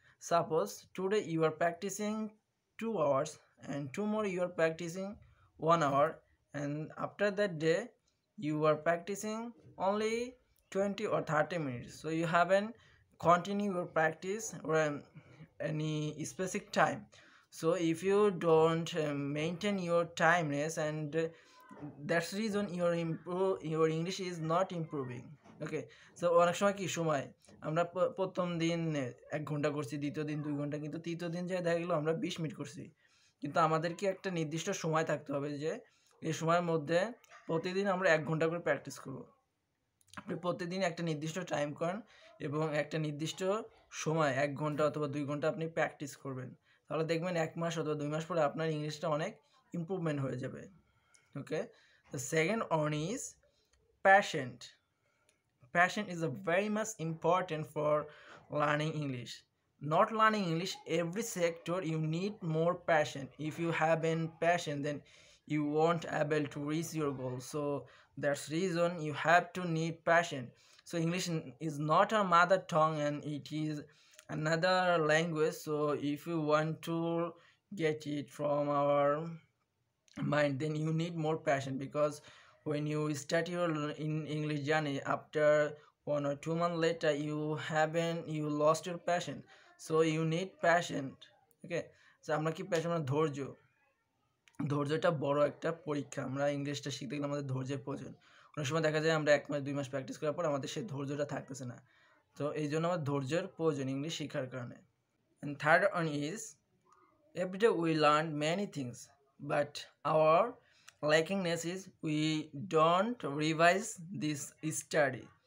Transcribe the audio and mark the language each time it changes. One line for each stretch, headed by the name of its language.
English: Suppose today you are practicing 2 hours and tomorrow you are practicing 1 hour, and after that day you are practicing only 20 or 30 minutes. So you haven't continue your practice or any specific time. So if you don't maintain your timeness, and that's reason your English is not improving.
Bangla: Okay, so অনেক সময় কি সময় আমরা প্রথম দিন 1 ঘন্টা করছি, দ্বিতীয় দিন 2 ঘন্টা, কিন্তু তৃতীয় দিন যে দেখা গেলো আমরা 20 মিনিট করছি। কিন্তু আমাদের কি একটা নির্দিষ্ট সময় থাকতে হবে যে এই সময়ের মধ্যে প্রতিদিন আমরা 1 ঘন্টা করে প্র্যাকটিস করব। আপনি প্রতিদিন একটা নির্দিষ্ট টাইম করেন এবং একটা নির্দিষ্ট সময় 1 ঘন্টা অথবা 2 ঘন্টা আপনি প্র্যাকটিস করবেন, তাহলে দেখবেন 1 মাস অথবা 2 মাস পরে আপনার ইংলিশটা অনেক ইম্প্রুভমেন্ট হয়ে যাবে।
English: Okay, the second one is passion. Passion is a very much important for learning English. Not learning English, every sector you need more passion. If you haven't passion, then you won't able to reach your goal. So that's reason you have to need passion. So English is not a mother tongue and it is another language. So if you want to get it from our mind, then you need more passion, because when you start your in English journey, after 1 or 2 months later you lost your passion. So you need passion.
Bangla: Okay, so আমরা কি passion মানে ধৈর্যটা বড় একটা পরীক্ষা। আমরা ইংলিশটা শিখতে গেলে আমাদের ধৈর্যের প্রয়োজন। অনেক সময় দেখা যায় আমরা 1 মাস 2 মাস প্র্যাকটিস করার পর আমাদের সেই ধৈর্যটা থাকতেছে না। তো এই জন্য আমার ধৈর্যের প্রয়োজন ইংলিশ শেখার কারণে।
English: And third one is every day we learn many things, but our lackingness is we don't revise this study.